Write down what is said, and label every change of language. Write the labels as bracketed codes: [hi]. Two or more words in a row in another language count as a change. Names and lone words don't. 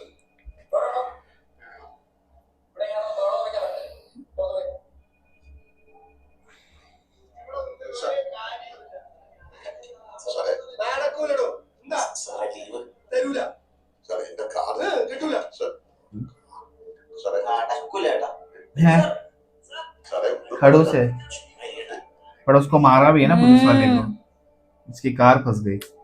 [ml] നടക്കൂലോ. എന്താ തരൂല സാറേ? എന്റെ കാർഡ് കിട്ടൂല സാറേ. [hi] खड़ों से पर उसको मारा भी है ना पुलिस वाले को. उसकी कार फंस गई.